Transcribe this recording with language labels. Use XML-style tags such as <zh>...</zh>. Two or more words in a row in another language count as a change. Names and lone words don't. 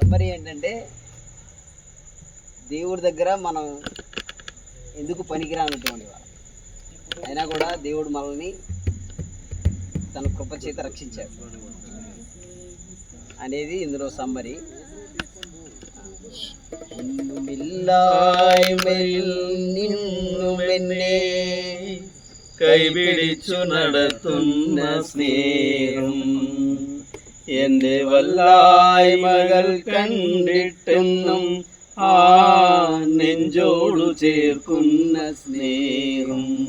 <te>సమ్మరీ ఏంటంటే, దేవుడి దగ్గర మనం ఎందుకు పనికిరానటువంటి వారు అయినా కూడా దేవుడు మనల్ని తన కృప చేత రక్షించాడు అనేది ఇందులో సమ్మరీ. నిన్ను మెన్నే</te> <ml>കൈപിടിച്ചു നടത്തുന്ന സ്നേഹം എന്റെ വല്ലായ്മകൾ കണ്ടിട്ടെന്നും ആ നെഞ്ചോടു ചേർക്കുന്ന സ്നേഹം.</ml>